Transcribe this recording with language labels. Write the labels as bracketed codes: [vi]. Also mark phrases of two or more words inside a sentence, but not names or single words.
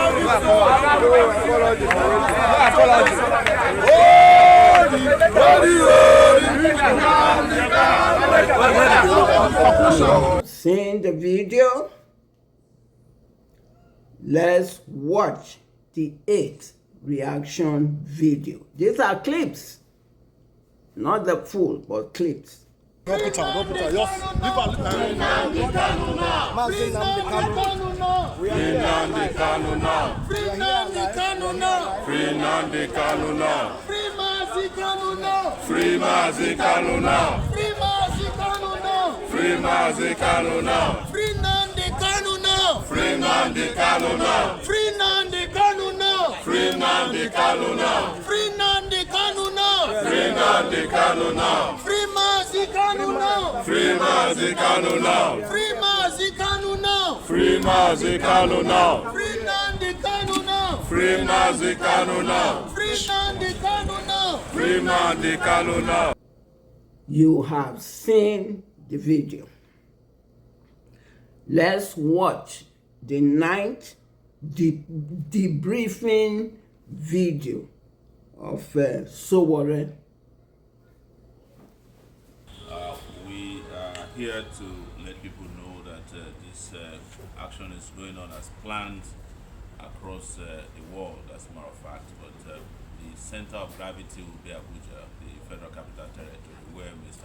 [en] Seeing the video, let's watch the 8th reaction video. These are clips, not the full, but clips. Don't put her. Just leave her. Mazi Nnamdi Kanu. Free Nnamdi Kanu now. Free Nnamdi Kanu now. Free Nnamdi Kanu now. Free Mazi Kanu now. Free Mazi Kanu now. Free Mazi Kanu now. Free Mazi Kanu now. Free Nnamdi Kanu now. Free Nnamdi Kanu now. Free Nnamdi Kanu now. Free Nnamdi Kanu now. Free Nnamdi Kanu now. Free Nnamdi Kanu now. Free Mazi Kanu now. Free Mazi Kanu now. Free Mazi Kanu now. Free Mazi Kanu now. Free Nnamdi Kanu now. Free Mazi Kanu now. Free Nnamdi Kanu now. Free Nnamdi Kanu now. You have seen the video. Let's watch the 9th debriefing video of Sowore. We are here to let people know that this action is going on as planned across the world, as a matter of fact, but the center of gravity will be Abuja, the Federal Capital Territory, where Mr.